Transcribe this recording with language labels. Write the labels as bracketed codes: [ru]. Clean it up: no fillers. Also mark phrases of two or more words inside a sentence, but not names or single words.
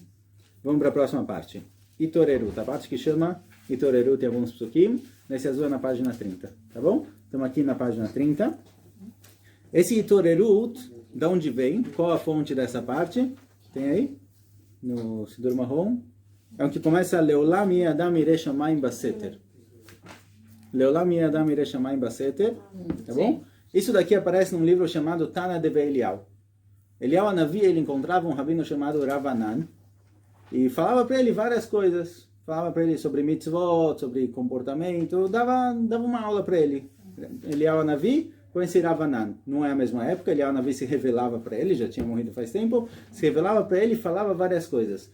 [pt] Vamos para a próxima parte. Itorerut, a parte que chama Itorerut, tem alguns psukim. Nesse azul é na página 30, tá bom? Estamos aqui na página 30. Esse Itorerut, de onde vem? Qual a fonte dessa parte? Tem aí? No Sidur Marrom. É o que começa [he] לעולם אדם ירא שמים בסתר. לעולם יהא אדם ירא שמים בסתר, [pt] tá bom? Isso daqui aparece num livro chamado Tana Deve Eliyahu. Eliyahu Hanavi, ele encontrava um rabino chamado Ravanan e falava para ele várias coisas. Falava para ele sobre mitzvot, sobre comportamento, dava uma aula para ele. Eliyahu Hanavi com esse Ravanan. Não é a mesma época, Eliyahu Hanavi se revelava para ele, já tinha morrido faz tempo, se revelava para ele e falava várias coisas.